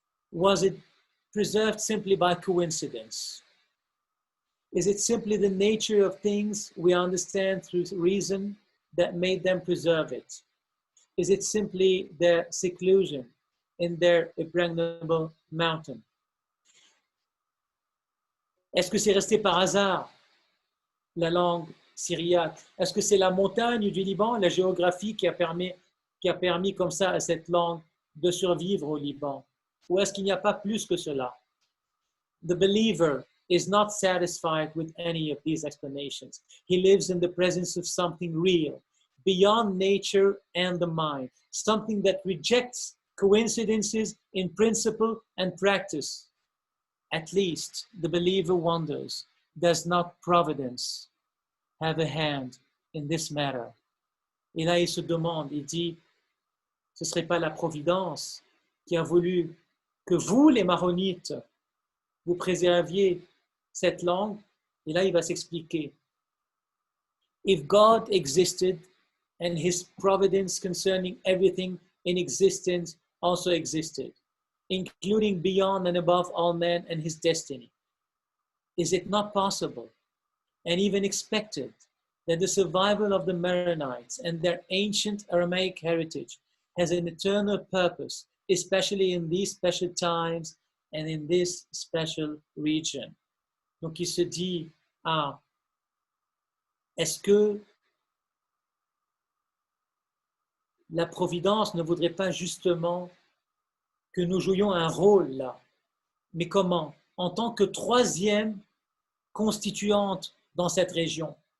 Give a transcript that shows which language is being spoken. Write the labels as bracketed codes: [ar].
[en] Was it preserved simply by coincidence? Is it simply the nature of things we understand through reason that made them preserve it? Is it simply their seclusion in their impregnable mountain? [fr] Est-ce que c'est resté par hasard, la langue syriaque? Est-ce que c'est la montagne du Liban, la géographie qui a permis comme ça à cette langue de survivre au Liban? Ou est-ce qu'il n'y a pas plus que cela? [en] The believer is not satisfied with any of these explanations. He lives in the presence of something real, beyond nature and the mind, something that rejects coincidences in principle and practice. At least the believer wonders, does not providence have a hand in this matter? [fr] Et là, il se demande, il dit, ce ne serait pas la providence qui a voulu que vous, les maronites, vous préserviez cette langue? Et là, il va s'expliquer. [en] If God existed and his providence concerning everything in existence also existed, including beyond and above all men and his destiny, is it not possible and even expected that the survival of the Maronites and their ancient Aramaic heritage has an eternal purpose, especially in these special times and in this special region? [fr] Donc il se dit, ah, est-ce que la providence ne voudrait pas justement que nous jouions un rôle là? Mais comment? En tant que troisième constituante dans cette région.